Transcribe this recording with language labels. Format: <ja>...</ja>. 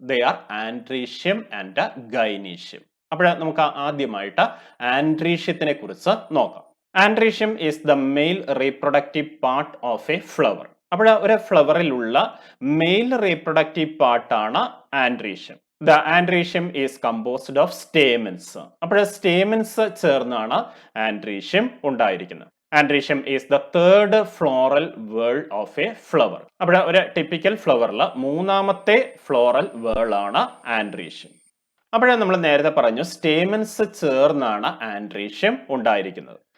<en>They are androecium and gynoecium.</en> <ml>അപ്പോൾ നമുക്ക് ആദ്യമായിട്ട് ആൻഡ്രീഷ്യത്തിനെ കുറിച്ച് നോക്കാം.</ml> <en>Androecium is the male reproductive part of a flower.</en> <ml>അപ്പോൾ ഒരു ഫ്ലവറിലുള്ള മെയിൽ റീപ്രൊഡക്റ്റീവ് പാർട്ടാണ് androecium.</ml> <en>The andrecium is composed of stamens.</en> <ml>അപ്പോൾ സ്റ്റേമൻസ് ചേർന്നാണ് ആൻഡ്രീഷ്യം ഉണ്ടായിരിക്കുന്നത്.</ml> <en>Androecium is the third floral whorl of a flower.</en> <ml>അപ്പോൾ ഒരു ടിപ്പിക്കൽ ഫ്ലവറിൽ മൂന്നാമത്തെ ഫ്ലോറൽ വേൾ ആണ് ആൻഡ്രീഷ്യം. അപ്പോൾ നമ്മൾ നേരത്തെ പറഞ്ഞു സ്റ്റേമൻസ് ചേർന്നാണ് ആൻഡ്രീഷ്യം ഉണ്ടായിരിക്കുന്നത്.</ml>